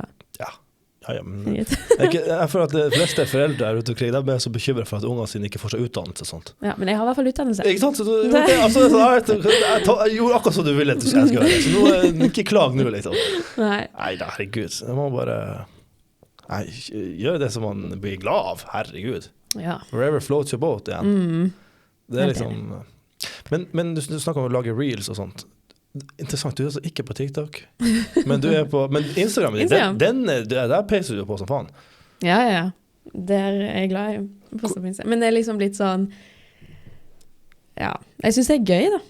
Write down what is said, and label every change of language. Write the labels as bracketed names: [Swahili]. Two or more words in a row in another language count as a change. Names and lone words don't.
[Norwegian] Ja, men jeg føler at de fleste foreldre er ute omkring, de er så bekymret for at ungene sine ikke får seg utdannelse og sånt. Ja, men jeg har i hvert fall utdannelse. Ikke sant? Jeg gjorde akkurat som du ville at jeg skulle gjøre. Så nå, ikke klag nå, liksom. Nei, herregud. Jeg må bare gjøre det som man blir glad av, herregud. Ja. [English] Wherever floats your boat, [Norwegian] igjen. Det er liksom... Men du snakker om å lage reels og sånt. Interessant, du er altså ikke på TikTok, men du er på Instagram, der peiser du på som faen. Ja. Det er jeg glad i. Men det er liksom litt sånn, jeg synes det er gøy da.